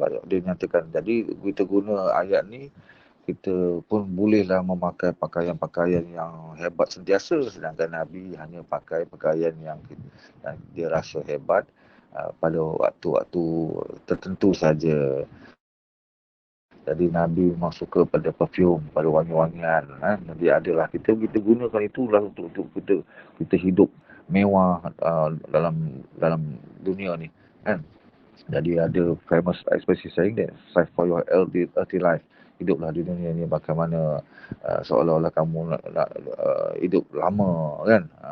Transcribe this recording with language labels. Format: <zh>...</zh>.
<ms>Dia nyatakan, jadi kita guna ayat ni, kita pun bolehlah memakai pakaian-pakaian yang hebat sentiasa, sedangkan Nabi hanya pakai pakaian yang dia rasa hebat pada waktu-waktu tertentu saja. Jadi Nabi memang suka pada perfume, pada wangi-wangian kan. Jadi adalah kita gunakan itulah untuk kita hidup mewah dalam dunia ni kan. Jadi ada</ms> <en>famous expression saying that fight for your earthly life.</en> <ms>Hiduplah di dunia ni bagaimana seolah-olah kamu nak hidup lama kan.</ms>